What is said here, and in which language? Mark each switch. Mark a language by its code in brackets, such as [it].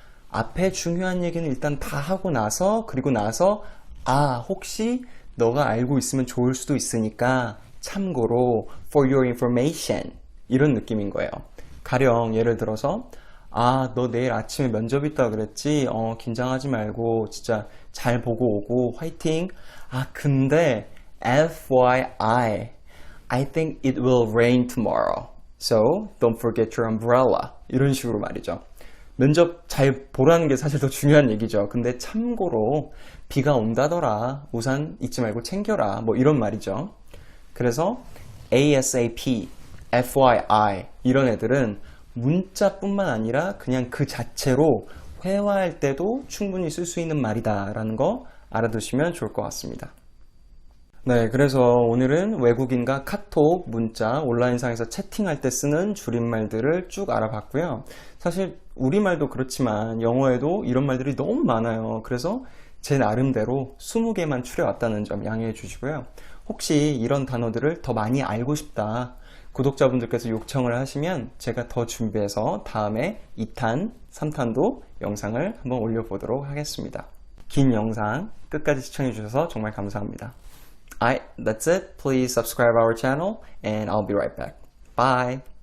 [ko] 앞에 중요한 얘기는 일단 다 하고 나서 그리고 나서 아 혹시 너가 알고 있으면 좋을 수도 있으니까 참고로 [en] for your information [ko] 이런 느낌인 거예요. 가령 예를 들어서 아 너 내일 아침에 면접 있다고 그랬지? 긴장하지 말고 진짜 잘 보고 오고 화이팅. 아 근데 [en] FYI I think it will rain tomorrow. So don't forget your umbrella. [ko] 이런 식으로 말이죠. 면접 잘 보라는 게 사실 더 중요한 얘기죠. 근데 참고로 비가 온다더라. 우산 잊지 말고 챙겨라. 뭐 이런 말이죠. 그래서 ASAP, FYI 이런 애들은 문자뿐만 아니라 그냥 그 자체로 회화할 때도 충분히 쓸 수 있는 말이다 라는 거 알아두시면 좋을 것 같습니다. 네, 그래서 오늘은 외국인과 카톡, 문자, 온라인상에서 채팅할 때 쓰는 줄임말들을 쭉 알아봤고요. 사실 우리말도 그렇지만 영어에도 이런 말들이 너무 많아요. 그래서 제 나름대로 20개만 추려왔다는 점 양해해 주시고요. 혹시 이런 단어들을 더 많이 알고 싶다. 구독자분들께서 요청을 하시면 제가 더 준비해서 다음에 2탄, 3탄도 영상을 한번 올려보도록 하겠습니다. 긴 영상 끝까지 시청해 주셔서 정말 감사합니다. [en] Alright, that's it. Please subscribe our channel and I'll be right back. Bye!